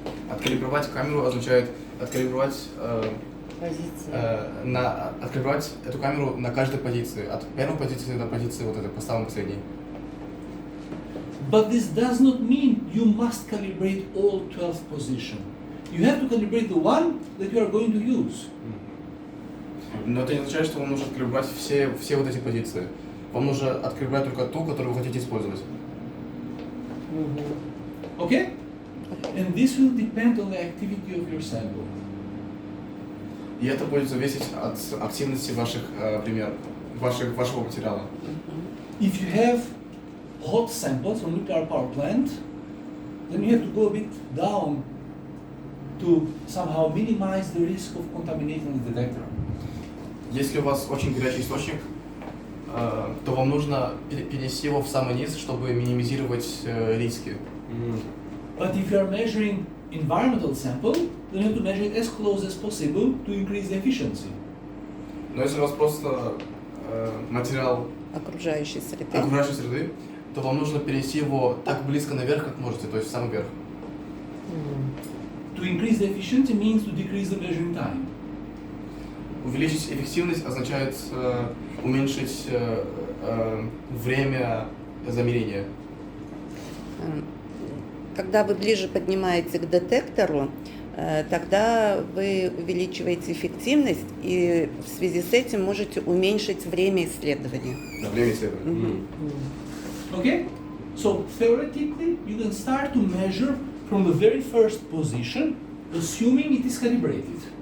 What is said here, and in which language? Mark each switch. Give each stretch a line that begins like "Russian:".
Russian: Откалибровать камеру означает откалибровать эту камеру на каждой позиции, от первой позиции до позиции вот этой, по самой последней.
English: But this does not mean you must calibrate all 12 position. You have to calibrate the one that you are going to use.
Russian: Но это не означает, что вам нужно откалибровать все вот эти позиции. Вам нужно откалибровать только ту, которую вы хотите использовать.
English: Okay? And this will depend on the activity of your sample.
Russian: И это будет зависеть от активности вашего материала.
English: If you have hot samples from nuclear power plant, then you have to go a bit down to somehow minimize the risk of contaminating the detector.
Russian: Если у вас очень горячий источник, то вам нужно перенести его в самый низ, чтобы минимизировать риски.
English: But if you are measuring environmental sample, then you have to measure it as close as possible to increase the efficiency.
Russian: Но если у вас просто материал Окружающей среды. окружающей среды, то вам нужно перенести его так близко наверх, как можете, то есть в самый верх.
English: To increase the efficiency means to decrease the measuring time.
Russian: Увеличить эффективность означает уменьшить время замерения. Когда вы ближе поднимаете к детектору, тогда вы увеличиваете эффективность и в связи с этим можете уменьшить время исследования. Время исследования.
English: Okay? So theoretically, you can start to measure from the very first position, assuming it is calibrated.